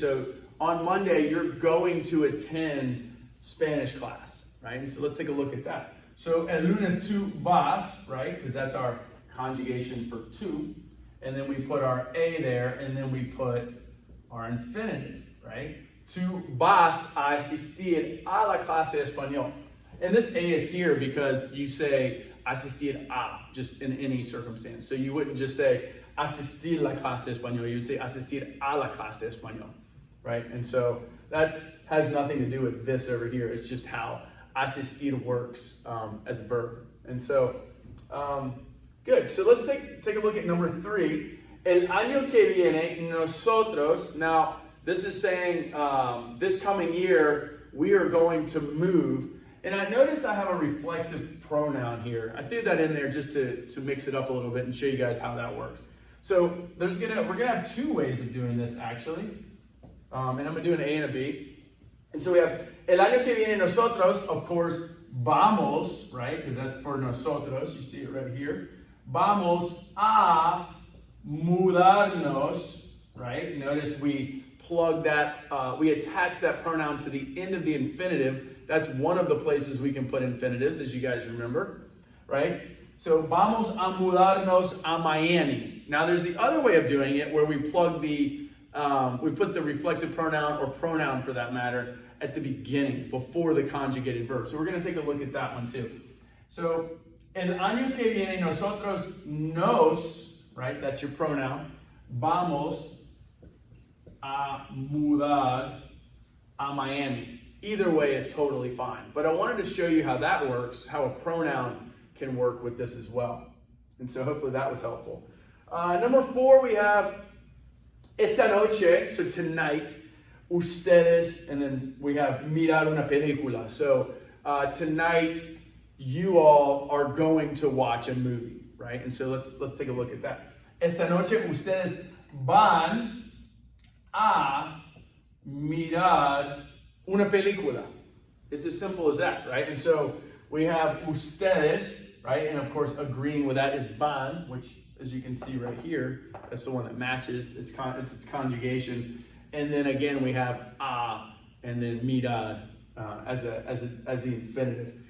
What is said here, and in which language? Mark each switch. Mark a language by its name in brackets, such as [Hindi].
[English] So on Monday, you're going to attend Spanish class, right? And so let's take a look at that. So [Spanish] el lunes tú vas, [English] right? Because that's our conjugation for to. And then we put our a there, and then we put our infinitive, right? [Spanish] Tú vas a asistir a la clase de español. [English] And this a is here because you say asistir a, just in any circumstance. So you wouldn't just say [Spanish] asistir la clase de español, [English] you would say [Spanish] asistir a la clase de español, [English] right? And so that has nothing to do with this over here. It's just how asistir works as a verb. And so, good. So let's take a look at number 3. [Spanish] El año que viene, nosotros. [English] Now, this is saying this coming year, we are going to move. And I notice I have a reflexive pronoun here. I threw that in there just to mix it up a little bit and show you guys how that works. So we're gonna have 2 ways of doing this actually. And I'm gonna do an A and a B. And so we have [Spanish] el año que viene nosotros, [English] of course, vamos, right? Because that's for nosotros. You see it right here. [Spanish] Vamos a mudarnos, [English] right? Notice we plug that, we attach that pronoun to the end of the infinitive. That's one of the places we can put infinitives, as you guys remember, right? So, [Spanish] vamos a mudarnos a Miami. [English] Now, there's the other way of doing it where we plug the, we put the reflexive pronoun or pronoun for that matter at the beginning, before the conjugated verb. So we're going to take a look at that one too. [Spanish] So, el año que viene nosotros nos, right? That's your pronoun. Vamos a mudar a Miami. [English] Either way is totally fine. But I wanted to show you how that works, how a pronoun can work with this as well. And so hopefully that was helpful. Number 4, we have [Spanish] esta noche, [English] so tonight, ustedes, and then we have [Spanish] mirar una película. [English] So tonight, you all are going to watch a movie, right? And so let's take a look at that. [Spanish] Esta noche, ustedes van a mirar una película. [English] It's as simple as that, right? And so we have ustedes, right? And of course, agreeing with that is van, which, as you can see right here, that's the one that matches. It's its conjugation. And then again, we have a, and then mirar as the infinitive.